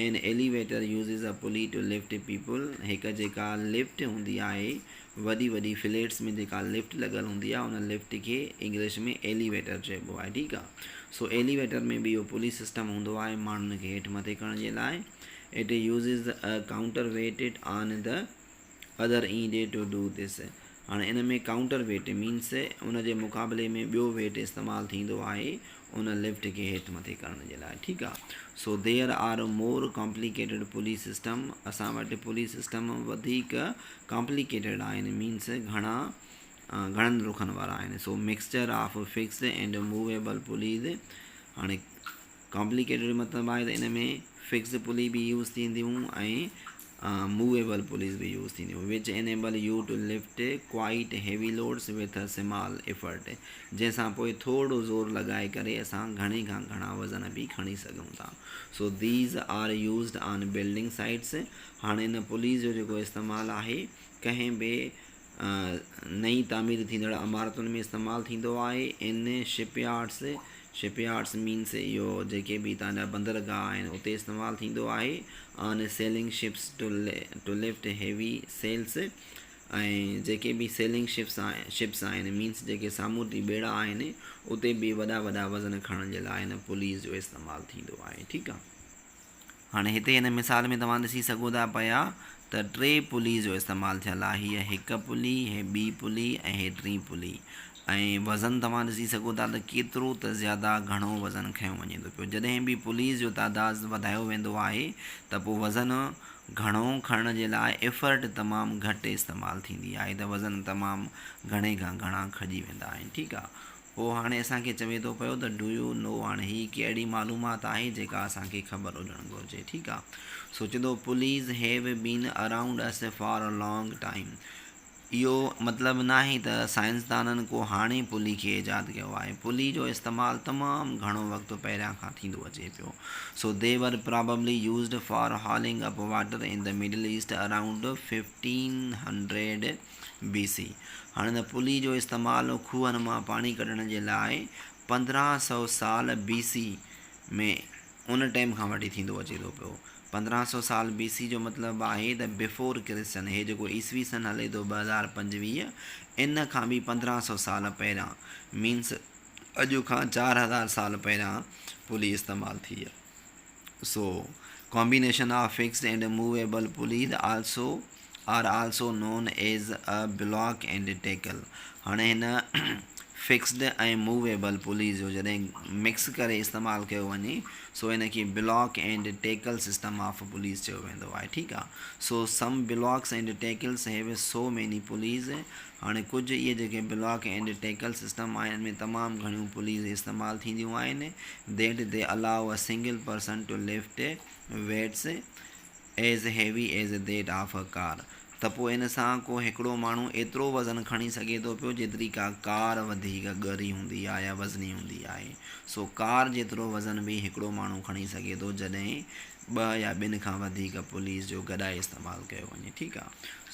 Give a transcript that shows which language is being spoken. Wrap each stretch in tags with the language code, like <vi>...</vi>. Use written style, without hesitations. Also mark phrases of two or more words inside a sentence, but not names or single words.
<en>An elevator uses a pulley to lift people.</en> <sd>हिकु जेका लिफ्ट हूंदी आहे, वॾी वॾी फ्लैट्स में जेका लिफ्ट लॻल हूंदी आहे, उन लिफ्ट खे इंग्लिश में एलिवेटर चइबो आहे। ठीकु आहे। सो एलिवेटर में बि इहो</sd> <en>pulley system</en> <sd>हूंदो आहे माण्हुनि खे हेठि मथे करण जे लाइ।</sd> <en>It uses a counter weighted on the other end to do this.</en> <sd>हाणे इन में</sd> <en>counter weight</en> <sd>मीन्स उन जे मुक़ाबले में ॿियो वेट इस्तेमालु थींदो आहे उन लिफ्ट खे हेठि मथे करण जे लाइ। ठीकु आहे।</sd> <en>So there are more complicated pulley system.</en> <sd>असां वटि</sd> <en>pulley system</en> <sd>वधीक कॉम्प्लिकेटेड आहिनि, मीन्स घणनि रुखनि वारा आहिनि।</sd> <en>So mixture of fixed and movable pulleys.</en> <sd>हाणे कॉम्प्लिकेटेड मतिलबु आहे त इन में</sd> <en>fixed pulley</en> <sd>बि यूज़ थींदियूं ऐं</sd> <en>movable pulleys</en> <sd>बि यूज़ थींदियूं,</sd> <en>Which enable you to lift quite heavy loads with a small effort.</en> <sd>जंहिंसां पोइ थोरो ज़ोर लॻाए करे असां घणे खां घणा वज़न बि खणी सघूं था।</sd> <en>So these are used on building sites.</en> <sd>हाणे इन पुलीज़ जो जेको इस्तेमालु आहे कंहिं बि नई तामीर थींदड़ इमारतुनि में इस्तेमालु थींदो आहे। इन शिपयार्ड्स मीन्स इहो जेके बि तव्हांजा बंदरगाह आहिनि उते इस्तेमालु थींदो आहे।</sd> <en>On sailing ships to lift heavy sails.</en> <sd>ऐं जेके बि</sd> <en>sailing ships</en> <sd>आहिनि मीन्स जेके सामूंडी ॿेड़ा आहिनि उते बि वॾा वज़न खणण जे लाइ हिन पुलीज़ जो इस्तेमालु थींदो आहे। ठीकु आहे। हाणे हिते हिन मिसाल में तव्हां ॾिसी सघो था पिया त टे पुली जो इस्तेमालु थियल आहे। हीअ हिकु पुली, हीअ ॿी पुली ऐं हीअ टी पुली। ऐं वज़न तव्हां ॾिसी सघो था त केतिरो त ज़्यादा घणो वज़न खयों वञे थो पियो। जॾहिं बि पुलीज़ जो तादादु वधायो वेंदो आहे त पोइ वज़न घणो खणण जे लाइ एफर्ट तमामु घटि इस्तेमालु थींदी आहे, त वज़न तमामु घणे खां घणा खॼी वेंदा आहिनि। ठीकु आहे। हो हाणे असांखे चवे थो पियो त</sd> <en>do you know,</en> <sd>हाणे ही कहिड़ी मालूमात आहे जेका असांखे ख़बर हुजणु घुरिजे, ठीकु आहे।</sd> <en>So did pulleys have been around us for a long time.</en> <sd>इहो मतिलबु न आहे त साइंसदाननि को हाणे पुली खे ईजाद कयो आहे। पुली जो इस्तेमालु तमामु घणो वक़्तु पहिरियां खां थींदो अचे पियो।</sd> <en>So they were probably used for hauling up water in the Middle East around 1500 BC.</en> <sd>हाणे त पुली जो इस्तेमालु खूहनि मां पाणी कढण जे लाइ 1500 साल BC में उन टाइम खां वठी थींदो अचे थो पियो। 1500 साल BC जो मतिलबु आहे त</sd> <en>before Christian,</en> <sd>हे जेको ईसवी सन हले थो 2025, इन खां बि 1500 साल पहिरियां, मीन्स अॼु खां 4000 साल पहिरियां पुली इस्तेमालु थी आहे।</sd> <en>So combination of fixed and movable pulleys are also known as a block and tackle.</en> <sd>हाणे हिन फिक्स्ड ऐं मूवेबल पुलीस जो जॾहिं मिक्स करे इस्तेमालु कयो वञे, सो इन खे</sd> <en>block and tackle system of pulleys</en> <sd>चयो वेंदो आहे, ठीकु आहे।</sd> <en>So some blocks and tackles have so many pulleys.</en> <sd>हाणे कुझु इहे जेके</sd> <en>block and tackle system</en> <sd>आहिनि, इनमें तमामु घणियूं पुलिस इस्तेमालु थींदियूं आहिनि।</sd> <en>That they allow a single person to lift weights as heavy as that of a car.</en> <sd>त पोइ इन सां को हिकिड़ो माण्हू एतिरो वज़न खणी सघे थो पियो जेतिरी का कार वधीक ॻरी हूंदी आहे या वज़नी हूंदी आहे। सो कार जेतिरो वज़न बि हिकिड़ो माण्हू खणी सघे थो जॾहिं 2 या 2 खां वधीक पुलिस जो गॾाए इस्तेमालु कयो वञे, ठीकु आहे।</sd>